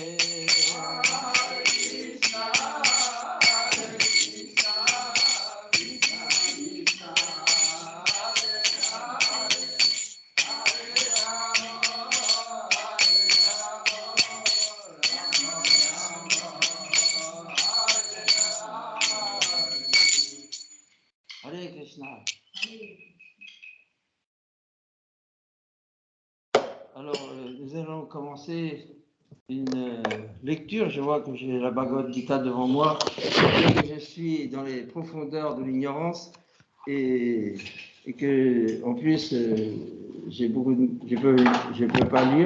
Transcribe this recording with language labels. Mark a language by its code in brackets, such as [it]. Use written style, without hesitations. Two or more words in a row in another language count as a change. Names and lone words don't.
[sa] Hare Krishna, Krishna Krishna, Hare Hare, Hare Rama, Hare Krishna. [fr] Alors, nous allons commencer une lecture. Je vois que j'ai la Bhagavad Gita devant moi. Je suis dans les profondeurs de l'ignorance et que, en plus, je peux pas lire.